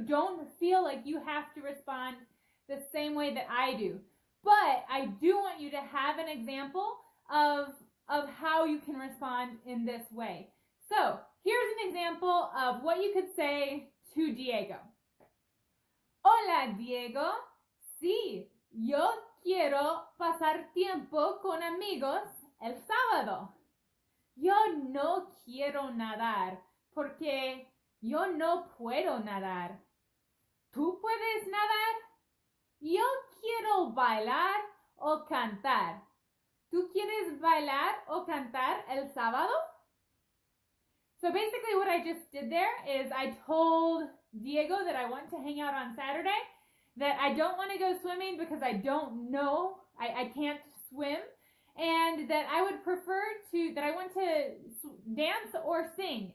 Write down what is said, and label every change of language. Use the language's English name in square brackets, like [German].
[English] Don't feel like you have to respond the same way that I do. But I do want you to have an example of how you can respond in this way. So here's an example of what you could say to Diego. [Spanish] Hola, Diego. Sí, yo quiero pasar tiempo con amigos el sábado. Yo no quiero nadar porque yo no puedo nadar. ¿Tú puedes nadar? Yo quiero bailar o cantar. ¿Tú quieres bailar o cantar el sábado? [English] So basically what I just did there is I told Diego that I want to hang out on Saturday, that I don't want to go swimming because I don't know, I can't swim, and that I would prefer that I want to dance or sing.